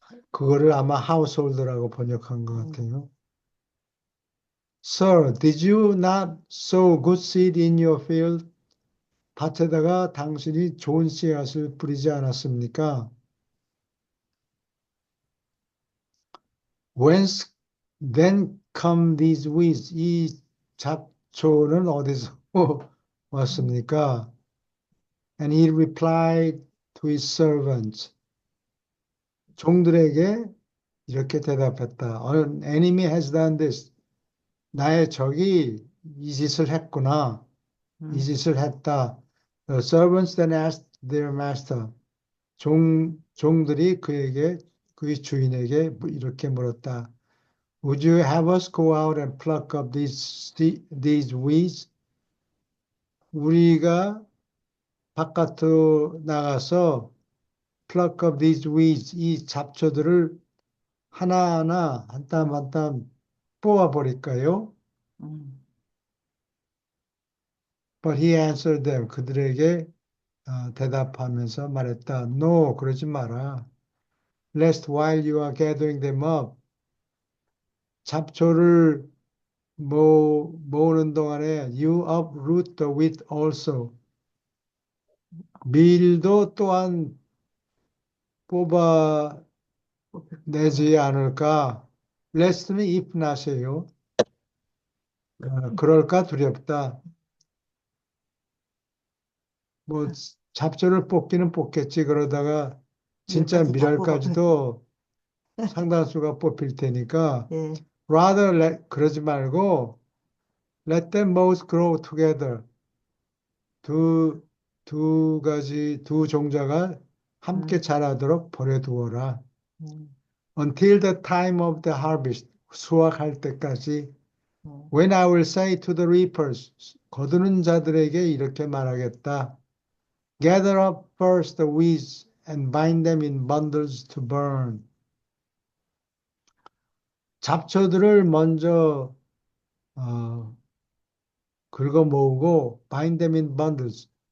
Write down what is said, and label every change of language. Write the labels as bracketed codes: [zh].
[ko] 그거를 아마 하우스홀드라고 번역한 것 음, 같아요. [en] Sir, did you not sow good seed in your field? [ko] 밭에다가 당신이 좋은 씨앗을 뿌리지 않았습니까? [en] Whence then come these weeds? [ko] 이 잡초는 어디서 음, 왔습니까? [en] And he replied to his servants. [ko] 종들에게 이렇게 대답했다. [en] An enemy has done this. [ko] 나의 적이 이 짓을 했구나. 이 음, 짓을 했다. [en] The servants then asked their master. [ko] 종들이 그의 주인에게 이렇게 물었다. [en] Would you have us go out and pluck up these weeds? [ko] 우리가 바깥으로 나가서 [en] pluck up these weeds, [ko] 이 잡초들을 하나하나 한 땀 한 땀 뽑아버릴까요? 음. [en] But he answered them. [ko] 그들에게 대답하면서 말했다. No, 그러지 마라. [en] Lest while you are gathering them up, [ko] 잡초를 모으는 동안에 [en] you uproot the wheat also. [ko] 밀도 또한 뽑아내지 뽑힐까봐. 않을까? Lest는 if not이에요. 그럴까 두렵다. 뭐 잡초를 뽑기는 뽑겠지. 그러다가 진짜 밀까지 다 뽑아버려. 밀알까지도 상당수가 뽑힐 테니까 예, 그러지 말고 [en] let them both grow together. [ko] 두, 두 종자가 함께 음, 자라도록 버려두어라. 음, [en] Until the time of the harvest. [ko] 수확할 때까지. 음. [en] When I will say to the reapers. [ko] 거두는 자들에게 이렇게 말하겠다. [en] Gather up first the weeds and bind them in bundles to burn. [ko] 잡초들을 먼저 어, 긁어 모으고 [en] bind them in bundles.